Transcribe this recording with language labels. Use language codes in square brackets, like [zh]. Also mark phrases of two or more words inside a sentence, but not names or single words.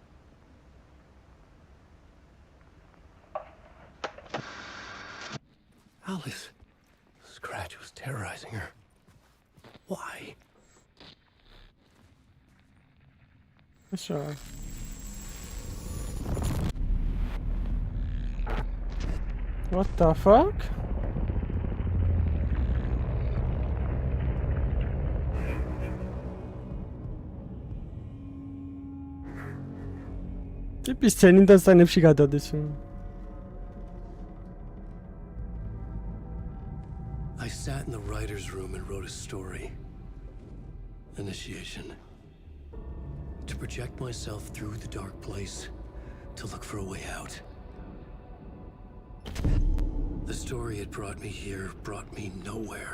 [en] Alice. Scratch was terrorizing her. Why? Sure. What the fuck? [ka] ტიპის სცენიდან სცენებში გადადის. [en] I sat in the writer's room and wrote a story. Initiation. To project myself through the dark place, to look for a way out. The story had brought me here, brought me nowhere.